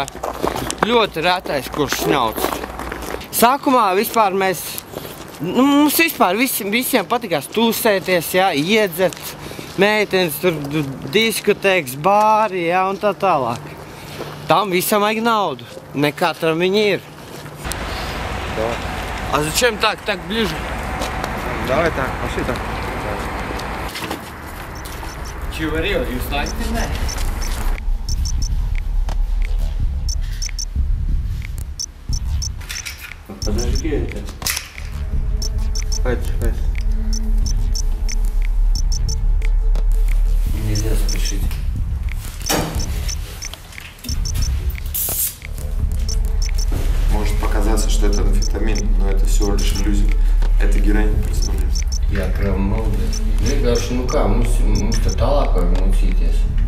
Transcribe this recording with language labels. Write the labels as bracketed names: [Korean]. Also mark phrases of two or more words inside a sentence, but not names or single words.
[Latvian] Ļoti retais, kurš šņauc. Sākumā vispār mums vispār visiem patikās tūsēties, jā, iedzert meitenes, tur diskotēks, bāri, jā, un tā tālāk. Там visam vajag naudu. Не katram viņi ir. [Russian] А зачем так ближе? Давай так, пошли так. Чего, [Latvian] jūs laikam ne? [Russian] Подожди это. Пойдь. Нельзя спешить. Может показаться, что это амфетамин, но это всего лишь иллюзия. Это героин представляется. [Latvian] Jā, prām maldies. Vienkārši, kā, mums te tālāk vajag mocīties.